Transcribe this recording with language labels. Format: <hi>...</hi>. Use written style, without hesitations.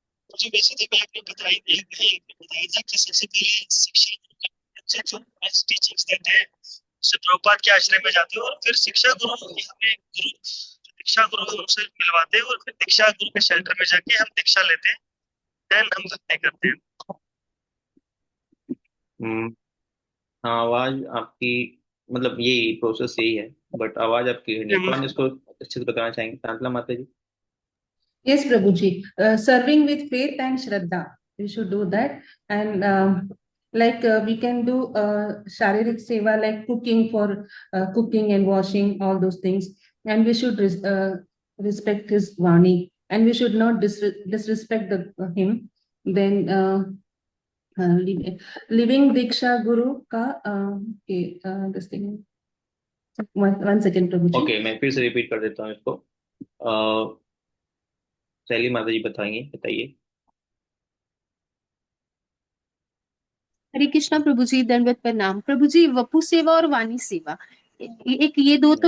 <hi>मुझे बेसिकली मैं आपने बताई बताया था कि सबसे पहले शिक्षा जो टीचिंग्स देते हैं उससे प्रभुपाद के आश्रय में जाते हैं, और फिर शिक्षा गुरु हमें गुरु दीक्षा गुरु हमसे मिलवाते हैं, और फिर दीक्षा गुरु के शेल्टर में जाके हम दीक्षा लेते हैं, देन हम भक्ति करते हैं। हम्म, हाँ आवाज आपकी, मतलब यही प्रोसेस यही है, बट आवाज आपकी नहीं, कौन इसको अच्छे से बताना चाहेंगे? शांतला माता जी।</hi> <en>Yes, Prabhuji. Serving with faith and Shraddha. We should do that. And we can do Sharirik Seva, like cooking for cooking and washing, all those things. And we should respect his Vani. And we should not disrespect him. Then living Diksha Guru ka, this thing. One second, Prabhuji.</en> <hi>Okay, मैं फिर से repeat कर देता हूँ इसको। शैली माता जी बताएंगे, बताइए। हरे कृष्णा प्रभु जी, दंडवत प्रणाम प्रभु जी। वपु सेवा और वाणी सेवा, एक ये दो तो</hi>